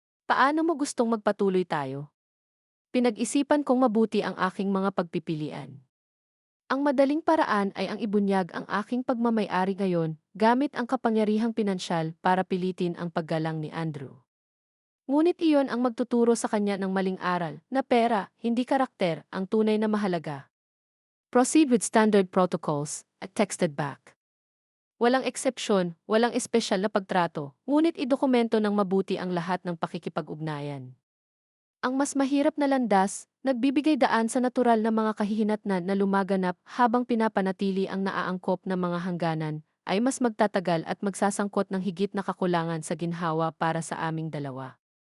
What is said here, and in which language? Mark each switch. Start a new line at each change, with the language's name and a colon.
Filipino: Paano mo gustong magpatuloy tayo? Pinag-isipan kong mabuti ang aking mga pagpipilian. Ang madaling paraan ay ang ibunyag ang aking pagmamay-ari ngayon gamit ang kapangyarihang pinansyal para pilitin ang paggalang ni Andrew. Ngunit iyon ang magtuturo sa kanya ng maling aral na pera, hindi karakter, ang tunay na mahalaga.
English: Proceed with standard protocols, at texted back.
Filipino: Walang eksepsyon, walang espesyal na pagtrato, ngunit idokumento ng mabuti ang lahat ng pakikipag-ugnayan. Ang mas mahirap na landas, nagbibigay daan sa natural na mga kahihinatnan na lumaganap habang pinapanatili ang naaangkop na mga hangganan, ay mas magtatagal at magsasangkot ng higit na kakulangan sa ginhawa para sa aming dalawa.